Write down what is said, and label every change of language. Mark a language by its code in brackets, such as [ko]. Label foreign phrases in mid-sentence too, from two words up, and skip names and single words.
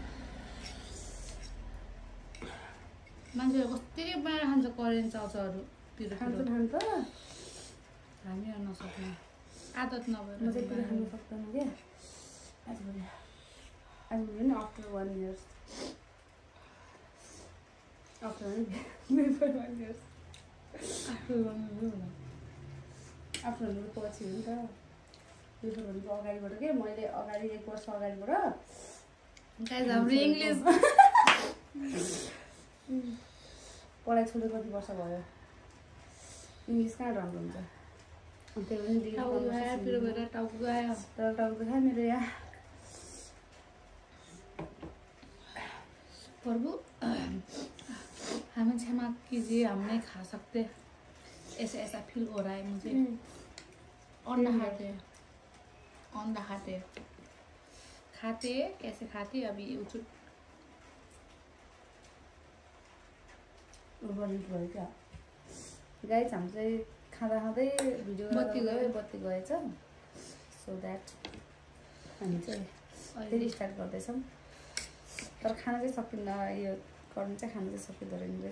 [ne] मान्छेहरू कति बाहिर खान्छ करेन्ट चाउचाउहरूतिर खान्छ हामी नसक्ने आदत नभएर म चाहिँ पुरा खानु सक्दैन क्या आजभोलि नि [en] after 1 years after 1 years [ne] आफ्नो पछि हो नि त बिफोर भनेको अगाडिबाट के मैले अगाडि 1 वर्ष अगाडिबाट हाम्रो इङ्ग्लिस पढाइ छोडेर कति वर्ष भयो इङ्ग्लिस कहाँ राम्रो हुन्छ अनि त्यो पनि टाउको गयो तर टाउको खायो मेरो यहाँ [hi] प्रभु हमें क्षमा कीजिए हम नहीं खा सकते ऐसा फील हो रहा है मुझे अंडा खाते कैसे खाते अभी उचुट [ne] भयो क्या गाइस हामी चाहिँ खाँदा खाँदै भिडियो बत्ती गएछ [en] so that [ne] हामी चाहिँ फेरि स्टार्ट गर्दैछौँ तर खाना चाहिँ सकिन्न यो गर्नु चाहिँ खाना चाहिँ सकिँदो रहेछ